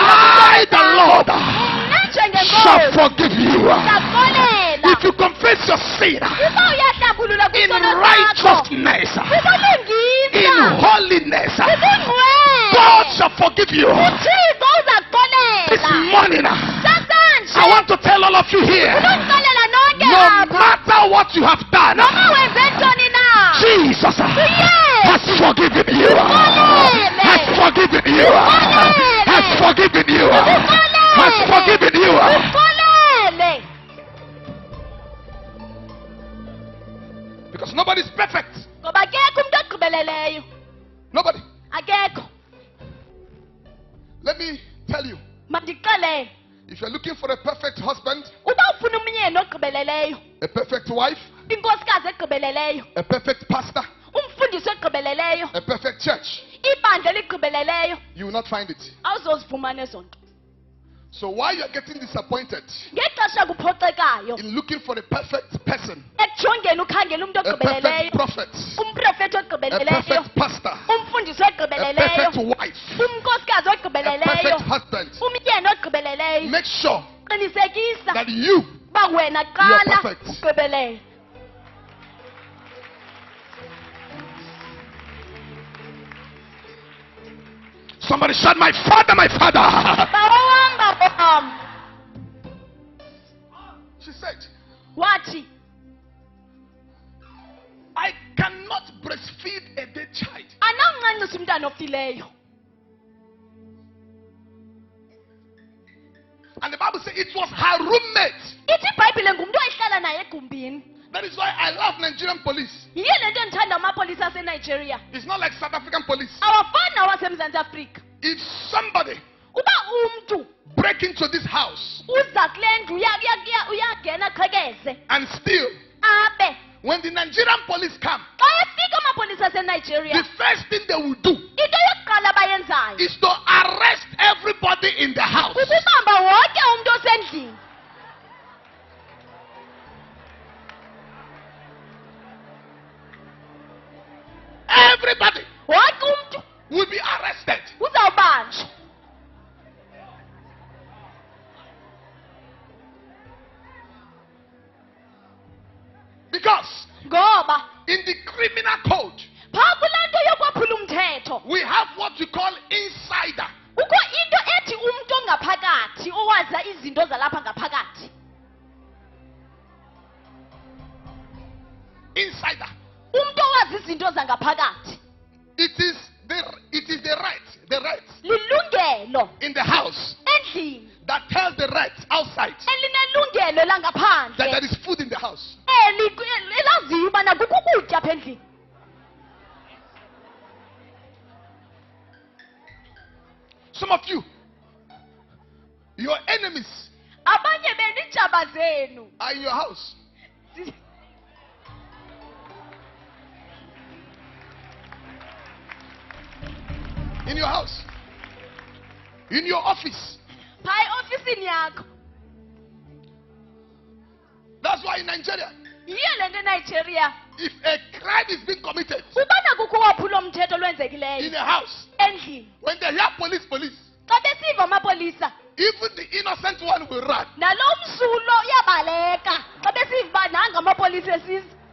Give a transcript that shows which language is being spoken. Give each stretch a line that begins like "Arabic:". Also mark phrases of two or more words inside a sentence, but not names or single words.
English: I,
Xhosa: isono
English: the
Xhosa: sakho,
English: Lord,
Xhosa: mna
English: shall
Xhosa: njengenkosi
English: forgive you.
Xhosa: ndakuxolela.
English: If you confess your sin
Xhosa: Uba uyahlambulula
English: in
Xhosa: kwisono sakho,
English: righteousness, in
Xhosa: ubulungisa,
English: holiness,
Xhosa: ubungcwele,
English: God shall forgive you.
Xhosa: uThixo
English: This
Xhosa: uzakuxolela.
English: morning, I
Xhosa: Sasanje
English: want to tell all of you here,
Xhosa: unoxolela nonke
English: no
Xhosa: apha,
English: matter what you have done,
Xhosa: noma wenze ntoni na,
English: Jesus has forgiven you. Has forgiven you. Has forgiven you. Has forgiven you.
Xhosa: uxolele.
English: Because nobody is perfect.
Xhosa: Ngoba akekho umntu ogqibeleleyo.
English: Nobody.
Xhosa: Akekho.
English: Let me tell you,
Xhosa: Mandikuxelele,
English: if you're looking for a perfect husband,
Xhosa: uba ufuna umyeni ogqibeleleyo,
English: a perfect wife,
Xhosa: inkosikazi egqibeleleyo,
English: a perfect pastor,
Xhosa: umfundisi ogqibeleleyo,
English: a perfect church,
Xhosa: ibandla eligqibeleleyo,
English: you will not find it.
Xhosa: awuzozifumana ezo nto.
English: So while you're getting disappointed
Xhosa: Ngexesha kuphoxekayo
English: in looking for a perfect person,
Xhosa: ekujongeni ukhangela umntu
English: a perfect
Xhosa: ogqibeleleyo,
English: prophet,
Xhosa: umprofethi
English: a
Xhosa: ogqibeleleyo,
English: perfect pastor,
Xhosa: umfundisi
English: a
Xhosa: ogqibeleleyo,
English: perfect wife,
Xhosa: umnkosikazi
English: a
Xhosa: ogqibeleleyo,
English: perfect husband,
Xhosa: umyeni ogqibeleleyo,
English: make sure
Xhosa: qinisekisa
English: that you,
Xhosa: uba wena
English: You are
Xhosa: qala
English: perfect.
Xhosa: ugqibelele.
English: somebody shout, my father, my father.
Xhosa: Bawo wam, bawo wam.
English: She said,
Xhosa: Wathi
English: I cannot breastfeed a dead child.
Xhosa: anamncancisa umntana ofileyo.
English: And the Bible says it was her roommate
Xhosa: Ithi iBhayibhile ngumntu ayihlala naye egumbini
English: That is why I love Nigerian police.
Xhosa: yiyo le nto ndithanda amapolisa aseNigeria.
English: It's not like South African police.
Xhosa: Awafani nawaseMzantsi Afrika.
English: If somebody
Xhosa: Uba umntu
English: break into this house
Xhosa: uza kule ndlu uyangena qhekeze
English: and steal,
Xhosa: abe
English: when the Nigerian police come,
Xhosa: xa efika amapolisa aseNigeria
English: the first thing they will do
Xhosa: into yokuqala abayenzayo
English: is to arrest everybody in the house.
Xhosa: kukubamba wonke umntu osendlini.
English: Everybody
Xhosa: Wonke umntu
English: will be arrested.
Xhosa: uzawubanjwa.
English: Because
Xhosa: Ngoba
English: in the criminal code,
Xhosa: phaa kulaa nto yokwaphula umthetho
English: we have what we call insider.
Xhosa: kukho into ethi umntu ongaphakathi owaza izinto zalapha ngaphakathi.
English: Insider.
Xhosa: Umntu owazi izinto zangaphakathi.
English: It is the right
Xhosa: Lilungelo
English: in the house
Xhosa: endlini
English: that tells the right outside
Xhosa: elinelungelo
English: that
Xhosa: langaphandle
English: there is food in the house.
Xhosa: elaziyo ubana kukho ukutya apha endlini.
English: Some of you, your enemies
Xhosa: Abanye benijaba zenu
English: are in your house. In your house. In your office.
Xhosa: phaa eofisini yakho.
English: That's why in Nigeria,
Xhosa: Yiyo le nto eNigeria
English: if a crime is being committed
Xhosa: ubana kukho waphula umthetho
English: in
Xhosa: olwenzekileyo
English: a house,
Xhosa: endlini,
English: when they hear police,
Xhosa: xa besiva amapolisa
English: even the innocent one will run.
Xhosa: nalo msulo uyabaleka xa besiva uba nanga amapolisa esiza.